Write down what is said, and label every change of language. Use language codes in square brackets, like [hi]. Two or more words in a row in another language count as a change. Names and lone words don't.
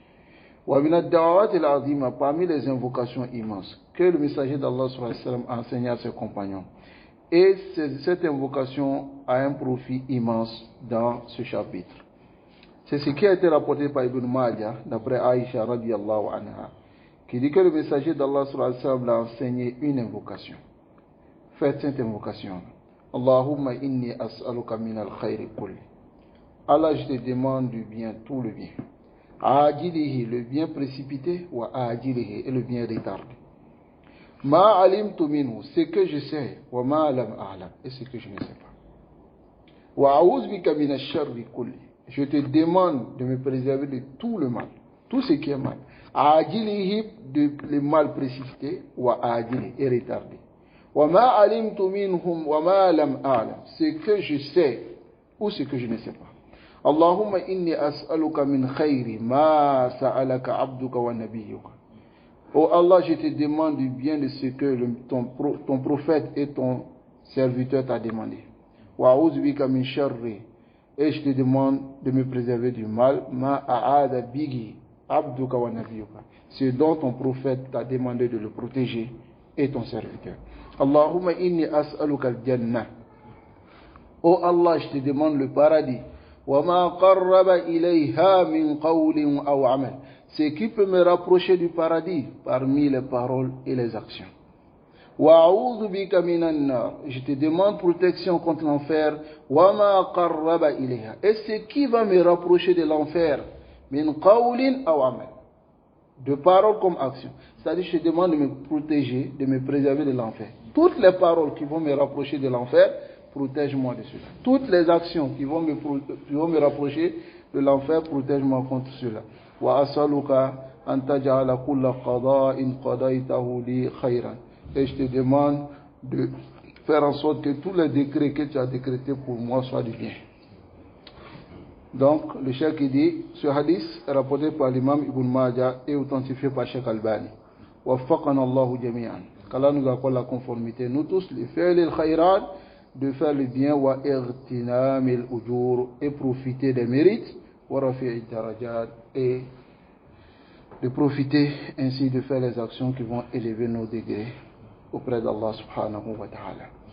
[fr] Parmi les invocations immenses que le messager d'Allah a enseigné à ses compagnons, et cette invocation a un profit immense dans ce chapitre. C'est ce qui a été rapporté par Ibn Majah d'après Aïcha [ar] رضي الله عنها, [fr] qui dit que le messager d'Allah a enseigné une invocation. Faites cette invocation. [ar] اللهم إني أسألك من الخير كله. [fr] Allah, je te demande du bien, tout le bien. Ajilihi, le bien précipité, [ar] وآجله, [fr] et le bien retardé. [ar] ما علمت منه, [fr] ce que je sais, [ar] وما لم أعلم, [fr] et ce que je ne sais pas. [ar] وأعوذ بك من الشر كله. [fr] Je te demande de me préserver de tout le mal, tout ce qui est mal. Ajilihi, le mal précipité, [ar] وآجله, [fr] et retardé. [ar] وما علمت منهم وما لم أعلم, [fr] ce que je sais ou ce que je ne sais pas. [ar] اللهم إني أسألك من خير ما سألك عبدك ونبيك. [fr] Oh Allah, je te demande du bien de ce que ton prophète et ton serviteur t'a demandé. [ar] وأعوذ بك من شر, [fr] et je te demande de me préserver du mal [ar] ما عاذ به عبدك ونبيك, [fr] ce dont ton prophète t'a demandé de le protéger et ton serviteur. [ar] اللهم إني أسألك الجنة. [fr] Oh Allah, je te demande le paradis. [ar] وما قرب إليها من قول أو عمل. [fr] Ce qui peut me rapprocher du paradis parmi les paroles et les actions. [ar] وأعوذ بك من النار. [fr] Je te demande protection contre l'enfer. [ar] وما قرب إليها. [fr] Et ce qui va me rapprocher de l'enfer [ar] من قول أو عمل. [fr] De paroles comme action. C'est-à-dire, je te demande de me protéger, de me préserver de l'enfer. Toutes les paroles qui vont me rapprocher de l'enfer, protège-moi de cela. Toutes les actions qui vont me rapprocher de l'enfer, protège-moi contre cela. [ar] وأسألك أن تجعل كل قضاء قضيته لي خيرا. [fr] Et je te demande de faire en sorte que tous les décrets que tu as décrétés pour moi soient du bien. Donc, le cheikh dit, ce hadith est rapporté par l'imam Ibn Majah et authentifié par Cheikh Albani. [ar] وفقنا الله جميعا. [fr] Qu'Allah nous accorde la conformité, nous tous, les faire le khayran, de faire le bien, [ar] واغتنام الأجور, [fr] et profiter des mérites, [ar] ورفع درجات, [fr] et de profiter ainsi de faire les actions qui vont élever nos degrés auprès d'Allah [ar] سبحانه وتعالى.